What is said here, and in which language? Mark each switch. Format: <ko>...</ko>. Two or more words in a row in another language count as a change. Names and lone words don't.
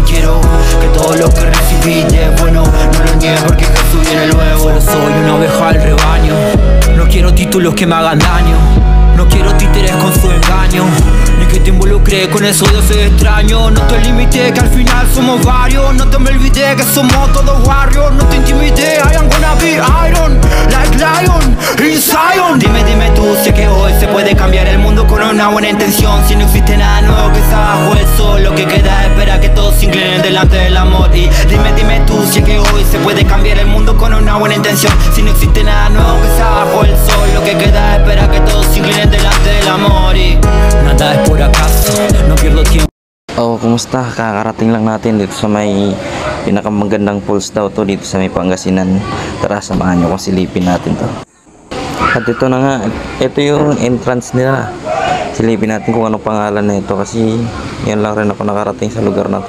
<es>Quiero que todo lo que recibiste es bueno, no lo niegues porque Jesús viene luego. Solo soy una oveja del rebaño, no quiero títulos que me hagan daño, no quiero títeres con su engaño, ni que te involucre con eso de fe extraño. No te limites que al final somos varios, no te me olvides que somos todos barrios. No te intimides,</es> <en>I am gonna be iron, like lion in Zion.</en> <es>Dime tú, sé que hoy se puede cambiar el mundo con una buena intención. Si no existe nada nuevo que está bajo el sol, lo que queda es esperar que todos se inclinen delante del amor. Y dime tú, sé que hoy se puede cambiar el mundo con una buena intención. Si no existe nada nuevo que está bajo el sol, lo que queda es esperar que todos se inclinen delante del amor. Y nada es por acaso, no pierdo tiempo.</es> <tl>Oh, kumusta? Kakarating lang natin dito sa may pinakamagandang falls daw to dito sa may Pangasinan. Tara, samahan nyo kung silipin natin to. At ito na nga, ito yung entrance nila. Silipin natin kung ano pangalan na ito kasi yan lang rin ako nakarating sa lugar na to.</tl>